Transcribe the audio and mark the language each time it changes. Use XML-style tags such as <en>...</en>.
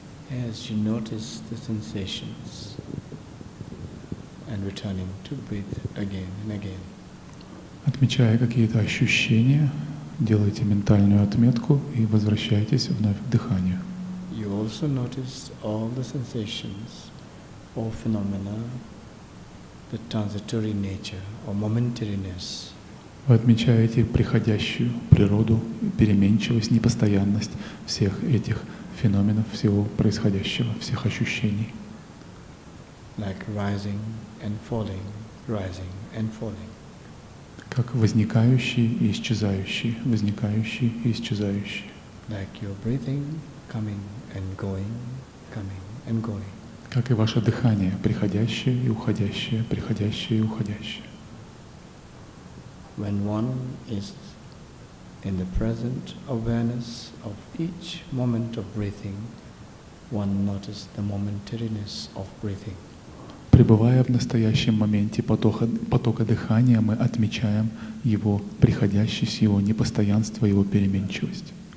<en>As you notice the sensations and returning to breathe again and again.</en> <ru>Отмечая какие-то ощущения, делайте ментальную отметку и возвращайтесь вновь к дыханию.</ru> <en>You also notice all the sensations or phenomena, the transitory nature or momentariness.</en> <ru>Вы отмечаете приходящую природу, переменчивость, непостоянность всех этих феноменов, всего происходящего, всех ощущений.</ru> <en>Like rising and falling, rising and falling.</en> <ru>Как возникающий и исчезающий, возникающий и исчезающий.</ru> <en>Like your breathing coming and going, coming and going.</en> <ru>Как и ваше дыхание, приходящее и уходящее, приходящее и уходящее.</ru> <en>When one is in the present awareness of each moment of breathing, one notices the momentariness of breathing.</en> <ru>Пребывая в настоящем моменте потока дыхания, мы отмечаем его приходящесть, его непостоянство, его переменчивость.</ru>